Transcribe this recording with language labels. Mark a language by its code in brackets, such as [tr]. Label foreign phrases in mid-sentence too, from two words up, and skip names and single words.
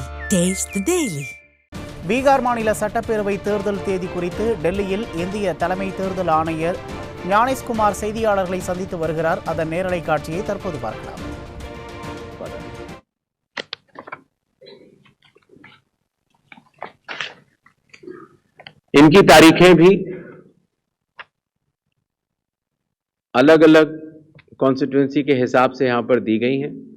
[en] Taste the Daily. [ta] பீகார் மாநில சட்டப்பேரவை தேர்தல் தேதி குறித்து டெல்லியில் இந்திய தலைமை தேர்தல் ஆணையர் ஞானேஷ்குமார் செய்தியாளர்களை சந்தித்து வருகிறார். அதன் நேரலை காட்சியை தற்போது பார்க்கலாம். [hi] इनकी तारीखें भी अलग अलग कॉन्स्टिट्यूएंसी के हिसाब से यहां पर दी गई हैं.